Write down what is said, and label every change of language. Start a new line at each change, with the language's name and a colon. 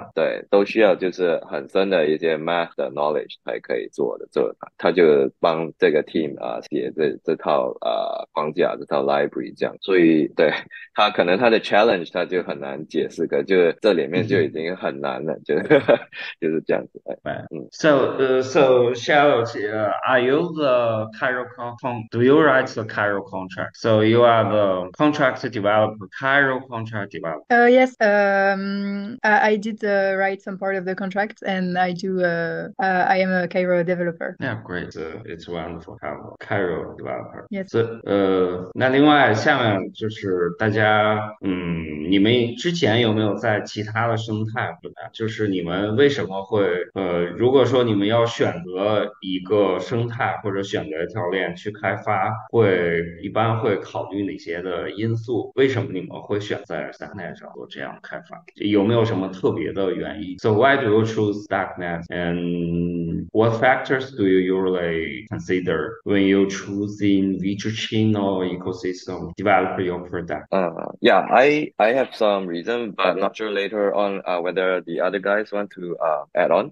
Chinese: 对，都需要就是很深的一些 math 的 knowledge 才可以做的。他就帮这个 team 写这套框架这套 library 这样，所以对他可能他的 challenge 他就很难解释，就这里面就已经很难了，就是这样子。
English: So Charlotte, are you the Cairo do you write the Cairo contract? So you are the contract developer, Cairo contract developer. Yes, I did write some part of the contract, and I am a Cairo developer. Yeah, great. It's wonderful to have a Cairo developer. Yes.
Chinese: 那另外下面就是大家，你们之前有没有在其他的生态就是你们为什么会，如果说你们要选择一个生态或者选择一条链去开发，一般会考虑哪些的因素？为什么你们会选在 Starknet 上做这样的开发？有没有什么特别的原因？
English: So why do you choose Starknet, and what factors do you usually consider when you choosing which chain or ecosystem develop your product? Yeah, I have some reason, but not sure later on whether the other guys want to add on.